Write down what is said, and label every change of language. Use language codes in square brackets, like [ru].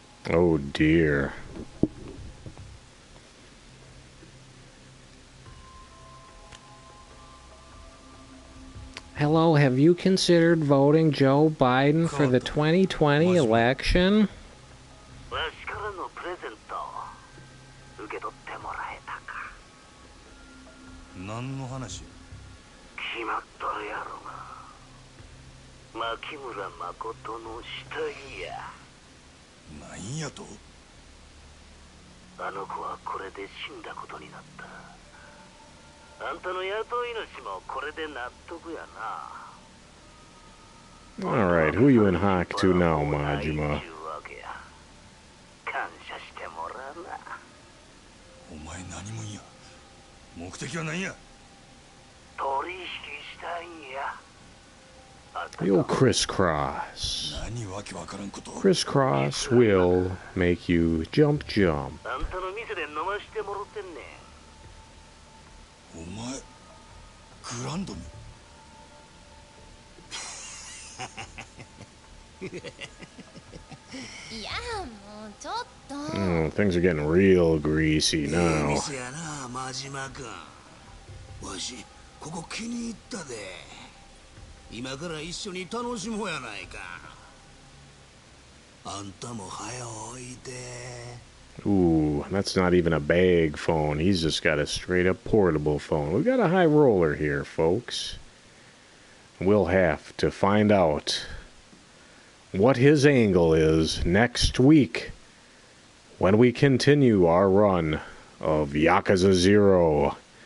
[en] Oh dear. Hello, have you considered voting Joe Biden for the 2020 election? [ja] わしからのプレゼント受け取ってもらえたか。何の話や。決まっとるやろが。牧村誠の死体や。何やと。あの子はこれで死んだことになった。あんたの雇い主もこれで納得やな。 [en] Alright, who you in hock to now, Majima? [ja] 感謝してもらうな。お前何もんや。目的は何や。取引したいんや。 [en] You'll crisscross. [ja] 何わけわからんこと。 [en] Crisscross will make you jump. [ja] あんたの店で飲ましてもろてんねん。お前グランドに。いやもうちょっと。 [en] Things are getting real greasy now. [ja] 店やな、真島君。わしここ気に入ったで。今から一緒に楽しもうやないか。あんたも早おいで。 [en] Ooh, that's not even a bag phone. He's just got a straight up portable phone. We've got a high roller here, folks. We'll have to find out what his angle is next week when we continue our run of Yakuza 0.